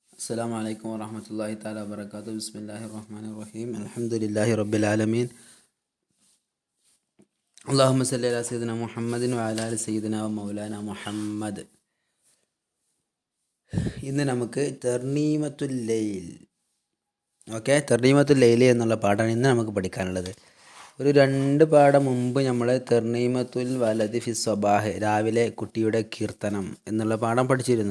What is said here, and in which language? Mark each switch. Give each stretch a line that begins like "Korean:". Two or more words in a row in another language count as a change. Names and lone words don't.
Arabic: السلام عليكم ورحمة الله تعالى وبركاته. بسم الله الرحمن الرحيم. الحمد لله رب العالمين. اللهم صل على سيدنا محمد وعلى آل سيدنا ومولانا മുഹമ്മദ്.
Malayalam: ഇന്ന് നമുക്ക്
Arabic: ترنيمة الليل ترنيمة الليل
Malayalam: എന്നുള്ള പാഠമാണ് ഇന്ന് നമുക്ക് പഠിക്കാനുള്ളത്. ഒരു 2 പാഠം മുമ്പ് നമ്മൾ
Arabic: ترنيمة الولد في الصباح,
Malayalam: രാവിലെ കുട്ടിയുടെ കീർത്തനം എന്നുള്ള പാഠം പഠിച്ചിരുന്നു.